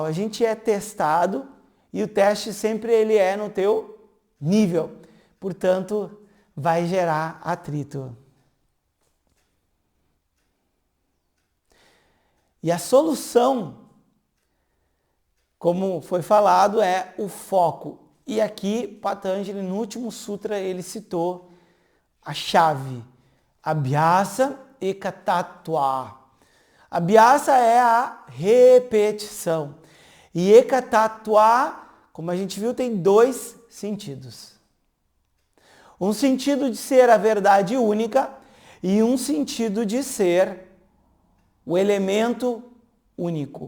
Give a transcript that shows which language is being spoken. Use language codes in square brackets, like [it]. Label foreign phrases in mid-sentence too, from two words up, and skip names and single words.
[pt] A gente é testado e o teste sempre ele é no teu nível, portanto vai gerar atrito. E a solução, como foi falado, é o foco. E aqui, Patanjali, no último sutra, ele citou a chave. [sa] Abhyasa ekatattva. [pt] Abhyasa é a repetição. E ekatattva, como a gente viu, tem dois sentidos. Um sentido de ser a verdade única e um sentido de ser o elemento único.